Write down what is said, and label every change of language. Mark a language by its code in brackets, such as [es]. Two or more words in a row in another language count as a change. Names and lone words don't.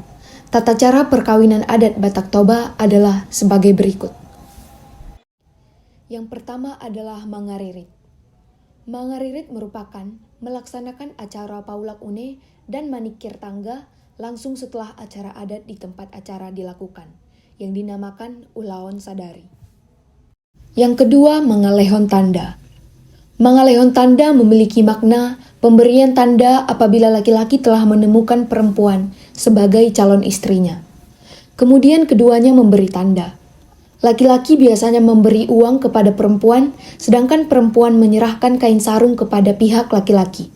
[id] Tata cara perkawinan adat Batak Toba adalah sebagai berikut. Yang pertama adalah mangaririt. Mangaririt merupakan melaksanakan acara [bbc] paulak une [id] dan [bbc] manikir tangga [id] langsung setelah acara adat di tempat acara dilakukan, yang dinamakan [bbc] ulaon sadari. [id] Yang kedua, [bbc] mangalehon tanda. Mangalehon tanda [id] memiliki makna pemberian tanda apabila laki-laki telah menemukan perempuan sebagai calon istrinya. Kemudian keduanya memberi tanda. Laki-laki biasanya memberi uang kepada perempuan, sedangkan perempuan menyerahkan kain sarung kepada pihak laki-laki.